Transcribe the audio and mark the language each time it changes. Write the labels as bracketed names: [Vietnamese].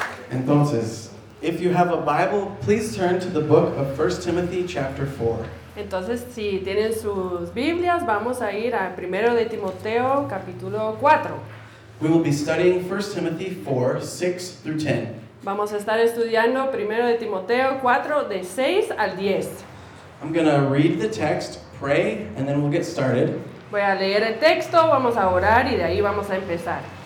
[Spanish] Entonces, [English] if you have a Bible, please turn to the book of 1 Timothy chapter 4. [Spanish] Entonces, si tienen sus Biblias, vamos a ir a 1 de Timoteo capítulo 4. [English] We will be studying 1 Timothy 4, 6 through 10. [Spanish] Vamos a estar estudiando 1 de Timoteo 4, de 6 al 10. [English] I'm going to read the text, pray, and then we'll get started. [Spanish] Voy a leer el texto, vamos a orar y de ahí vamos a empezar.